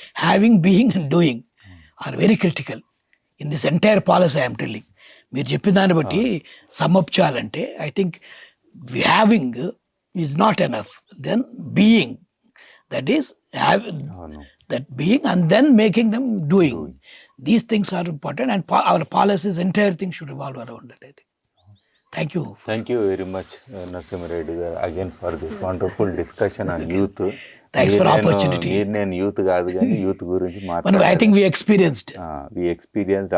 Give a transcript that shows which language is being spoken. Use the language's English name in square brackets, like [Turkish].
[English] Having, being and doing are very critical in this entire policy I am telling. [Telugu] మీరు చెప్పిన దాన్ని బట్టి sum up చేయాలంటే [English] I think having is not enough, then being, that is that being, and then making them doing. These things are important, and our policies, entire thing should revolve around that, I think. Thank you. Thank you very much, Narasimha Reddy again for this wonderful discussion on youth. Thanks for opportunity. [Telugu] నేను youth కాదు కానీ youth గురించి మాట్లాడాను. [English] I think we experienced